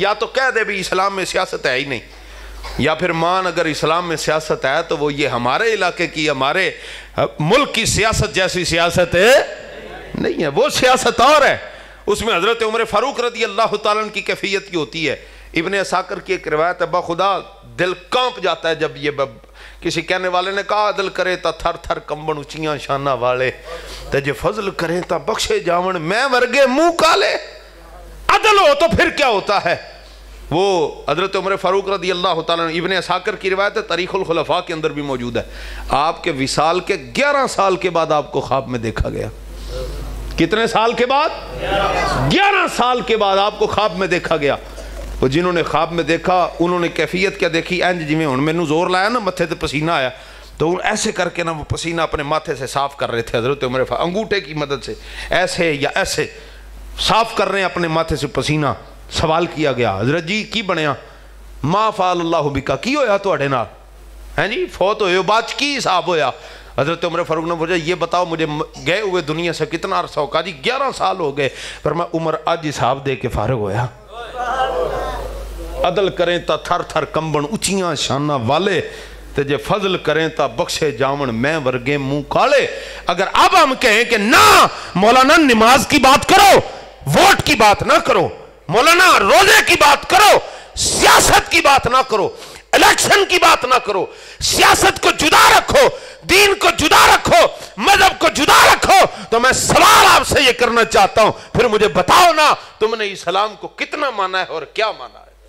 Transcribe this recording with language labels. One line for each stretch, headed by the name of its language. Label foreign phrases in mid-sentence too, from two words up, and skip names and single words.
Urdu: یا تو کہہ دے بھی اسلام میں سیاست ہے ہی نہیں، یا پھر مان اگر اسلام میں سیاست ہے تو وہ یہ ہمارے علاقے کی، ہمارے ملک کی سیاست جیسی سیاست ہے نہیں ہے، وہ سیاست اور ہے، اس میں حضرت عمر فاروق رضی اللہ تعالیٰ عنہ کی کیفیت کی ہوتی ہے۔ ابن اساکر کی ایک روایت ہے، بخدا دل کانپ جاتا ہے جب یہ کسی کہنے والے نے کہا،
Punjabi: عدل کرے تا تھر تھر کمبن اچیاں شانہ والے، تے جے فضل کریں تا بخشے جاون میں ورگے منہ کالے۔
Urdu: عدل ہو تو پھر کیا ہوتا ہے؟ وہ حضرت عمر فاروق رضی اللہ تعالیٰ عنہ، ابن اساکر کی روایت ہے، تاریخ الخلفاء کے اندر بھی موجود ہے، آپ کے وصال کے 11 سال کے بعد آپ کو خواب میں دیکھا گیا۔ کتنے سال کے بعد؟ 11 سال کے بعد آپ کو خواب میں دیکھا گیا۔ وہ جنہوں نے خواب میں دیکھا انہوں نے کیفیت کیا دیکھی؟
Punjabi: اینج جی میں ہن مینوں زور لایا نا متھے تے پسینہ آیا،
Urdu: تو ایسے کر کے نا وہ پسینہ اپنے ماتھے سے صاف کر رہے تھے حضرت عمر فاروق، انگوٹھے کی مدد سے ایسے یا ایسے صاف کر رہے ہیں اپنے ماتھے سے پسینہ۔
Punjabi: سوال کیا گیا، حضرت جی کی بنیا؟
Arabic: ما فعل اللہ بکا،
Punjabi: کی ہویا تواڈے نال؟ ہیں جی فوت ہوئے ہو، بعد کی حساب ہویا؟ حضرت عمر فاروق نے پوچھا، یہ بتاؤ مجھے گئے ہوئے دنیا سے کتنا عرصہ ہو؟
Urdu: کہا جی 11 سال ہو گئے۔
Punjabi: فرمایا عمر اج حساب دے کے فارغ ہویا۔ عدل کریں تا تھر تھر کمبن اچیاں شانہ والے، تے جے فضل کریں تا بخشے جاون میں ورگے منہ کالے۔
Urdu: اگر اب ہم کہیں کہ نہ مولانا نماز کی بات کرو، ووٹ کی بات نہ کرو، مولانا روزے کی بات کرو، سیاست کی بات نہ کرو، الیکشن کی بات نہ کرو، سیاست کو جدا رکھو، دین کو جدا رکھو، مذہب کو جدا رکھو، تو میں سوال آپ سے یہ کرنا چاہتا ہوں، پھر مجھے بتاؤ نا تم نے اسلام کو کتنا مانا ہے اور کیا مانا ہے؟